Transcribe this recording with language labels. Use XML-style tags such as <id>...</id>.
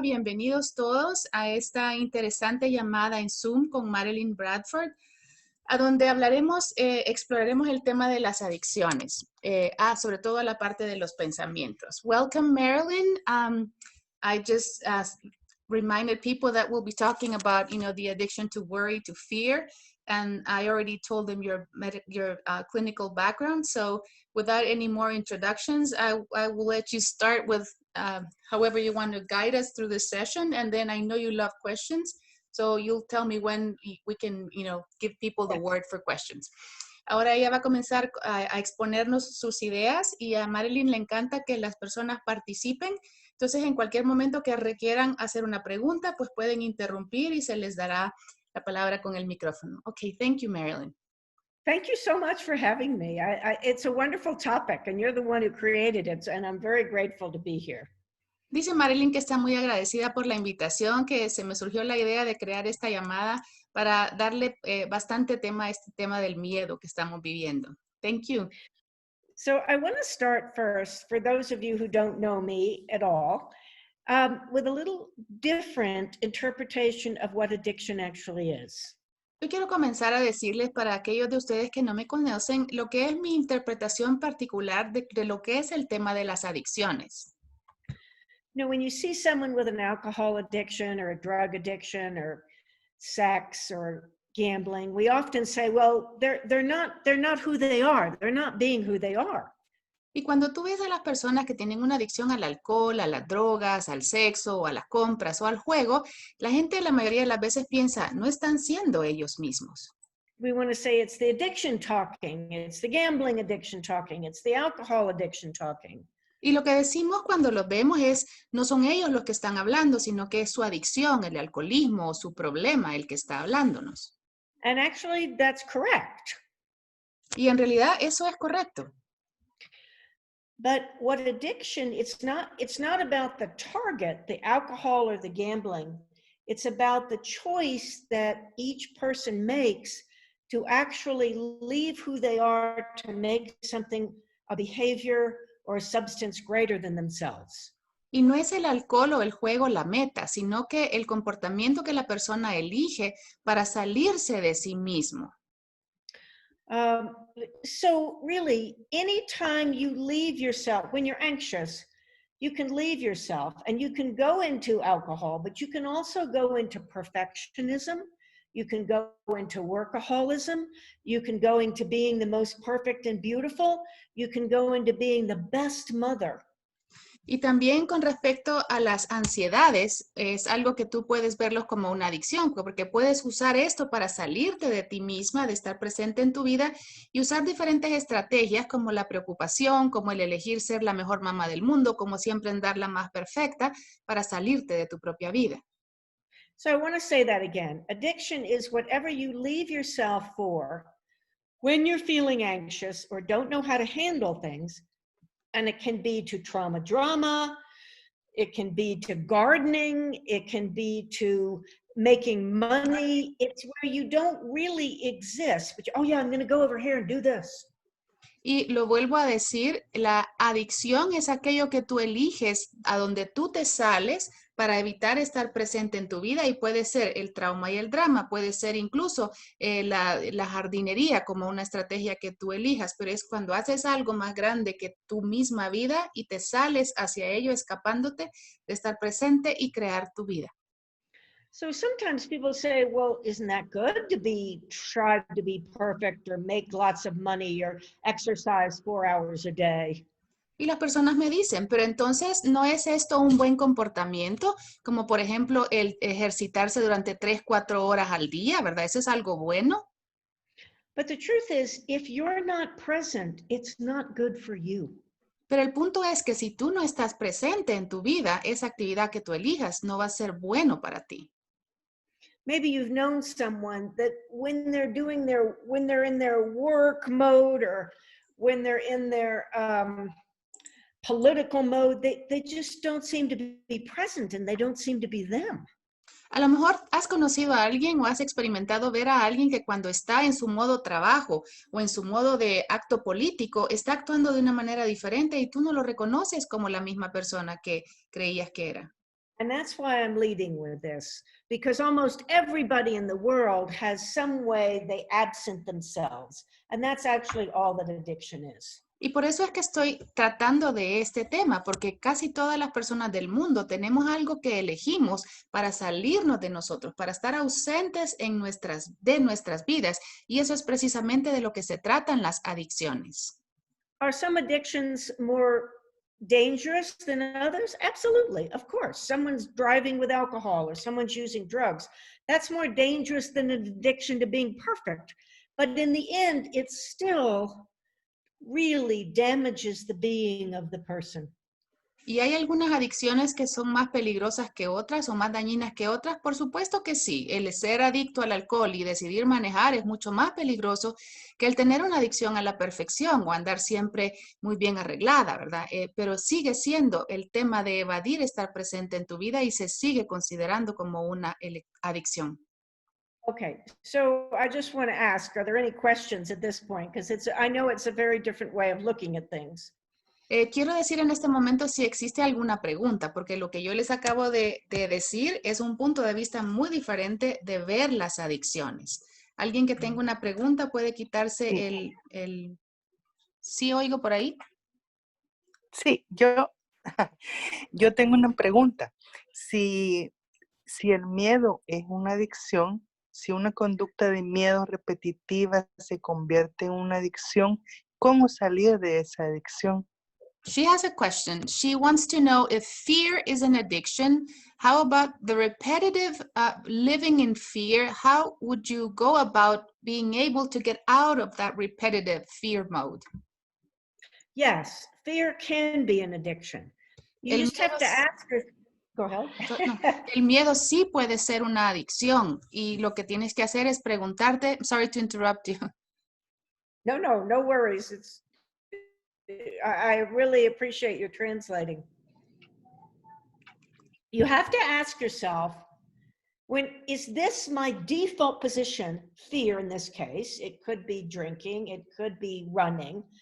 <es>Bienvenidos todos a esta interesante llamada en Zoom con Marilyn Bradford, a donde hablaremos, exploraremos el tema de las adicciones, sobre todo la parte de los pensamientos.</es> <en>Welcome, Marilyn. I just reminded people that we'll be talking about, the addiction to worry, to fear, and I already told them your clinical background. So without any more introductions, I will let you start with however you want to guide us through this session. And then I know you love questions, so you'll tell me when we can, give people the word for questions.</en> <es>Ahora ella va a comenzar a exponernos sus ideas y a Marilyn le encanta que las personas participen. Entonces, en cualquier momento que requieran hacer una pregunta, pues pueden interrumpir y se les dará la palabra con el micrófono.</es> <en>Okay, thank you, Marilyn. Thank you so much for having me. It's a wonderful topic, and you're the one who created it, and I'm very grateful to be here.</en> <es>Dice Marilyn que está muy agradecida por la invitación, que se me surgió la idea de crear esta llamada para darle bastante tema a este tema del miedo que estamos viviendo.</es> <en>Thank you. So I want to start first, for those of you who don't know me at all, with a little different interpretation of what addiction actually is.</en> <es>Yo quiero comenzar a decirles para aquellos de ustedes que no me conocen lo que es mi interpretación particular de lo que es el tema de las adicciones.</es> <en>When you see someone with an alcohol addiction or a drug addiction or sex or gambling, we often say, well, they're not who they are. They're not being who they are.</en> <es>Y cuando tú ves a las personas que tienen una adicción al alcohol, a las drogas, al sexo, o a las compras o al juego, la gente la mayoría de las veces piensa, no están siendo ellos mismos.</es> <en>We want to say it's the addiction talking, it's the gambling addiction talking, it's the alcohol addiction talking.</en> <es>Y lo que decimos cuando los vemos es, no son ellos los que están hablando, sino que es su adicción, el alcoholismo o su problema el que está hablándonos.</es> <en>And actually, that's correct.</en> <es>Y en realidad eso es correcto.</es> <en>But what addiction, it's not about the target, the alcohol or the gambling. It's about the choice that each person makes to actually leave who they are to make something, a behavior or a substance greater than themselves.</en> <es>Y no es el alcohol o el juego la meta, sino que el comportamiento que la persona elige para salirse de sí mismo.</es> <en>So really, anytime you leave yourself, when you're anxious, you can leave yourself and you can go into alcohol, but you can also go into perfectionism. You can go into workaholism. You can go into being the most perfect and beautiful. You can go into being the best mother.</en> <es>Y también con respecto a las ansiedades, es algo que tú puedes verlos como una adicción, porque puedes usar esto para salirte de ti misma, de estar presente en tu vida y usar diferentes estrategias como la preocupación, como el elegir ser la mejor mamá del mundo, como siempre andar la más perfecta para salirte de tu propia vida.</es> <en>So I want to say that again. Addiction is whatever you leave yourself for when you're feeling anxious or don't know how to handle things. And it can be to trauma drama, it can be to gardening, it can be to making money. It's where you don't really exist, but oh yeah, I'm going to go over here and do this.</en> <es>Y lo vuelvo a decir, la adicción es aquello que tú eliges a donde tú te sales para evitar estar presente en tu vida y puede ser el trauma y el drama, puede ser incluso la jardinería como una estrategia que tú elijas, pero es cuando haces algo más grande que tu misma vida y te sales hacia ello escapándote de estar presente y crear tu vida.</es> <en>So sometimes people say, well, isn't that good to try to be perfect or make lots of money or exercise 4 hours a day?</en> <es>Y las personas me dicen, pero entonces, ¿no es esto un buen comportamiento? Como por ejemplo, el ejercitarse durante 3, 4 horas al día, ¿verdad? ¿Eso es algo bueno?</es> <en>But the truth is, if you're not present, it's not good for you.</en> <es>Pero el punto es que si tú no estás presente en tu vida, esa actividad que tú elijas no va a ser bueno para ti.</es> <en>Maybe you've known someone that when they're in their work mode or when they're in their political mode, they just don't seem to be present and they don't seem to be them.</en> <es>A lo mejor has conocido a alguien o has experimentado ver a alguien que cuando está en su modo trabajo o en su modo de acto político, está actuando de una manera diferente y tú no lo reconoces como la misma persona que creías que era.</es> <en>And that's why I'm leading with this, because almost everybody in the world has some way they absent themselves. And that's actually all that addiction is.</en> <es>Y por eso es que estoy tratando de este tema, porque casi todas las personas del mundo tenemos algo que elegimos para salirnos de nosotros, para estar ausentes de nuestras vidas. Y eso es precisamente de lo que se tratan las adicciones.</es> <en>Are some addictions more dangerous than others? Absolutely, of course. Someone's driving with alcohol or someone's using drugs. That's more dangerous than an addiction to being perfect. But in the end, it still really damages the being of the person.</en> <es>¿Y hay algunas adicciones que son más peligrosas que otras o más dañinas que otras? Por supuesto que sí. El ser adicto al alcohol y decidir manejar es mucho más peligroso que el tener una adicción a la perfección o andar siempre muy bien arreglada, ¿verdad? Pero sigue siendo el tema de evadir estar presente en tu vida y se sigue considerando como una adicción.</es> <en>Okay, so I just want to ask, are there any questions at this point? Because I know it's a very different way of looking at things.</en> <es>Quiero decir en este momento si existe alguna pregunta, porque lo que yo les acabo de decir es un punto de vista muy diferente de ver las adicciones. Alguien que tenga una pregunta puede quitarse Sí. ¿Sí oigo por ahí? Sí, yo tengo una pregunta. Si el miedo es una adicción, si una conducta de miedo repetitiva se convierte en una adicción, ¿cómo salir de esa adicción?</es> <en>She has a question. She wants to know if fear is an addiction, how about the repetitive living in fear? How would you go about being able to get out of that repetitive fear mode? Yes, fear can be an addiction. You</en> <es>El</es> <en>just have</en> <es>miedo</es> <en>to</en> <es>es-</es> <en>ask her. Go ahead.</en> <es>No, el miedo sí puede ser una adicción y lo que tienes que hacer es preguntarte,</es> <en>sorry to interrupt you. No worries. I really appreciate your translating. You have to ask yourself, is this my default position? Fear in this case, it could be drinking, it could be running.</en>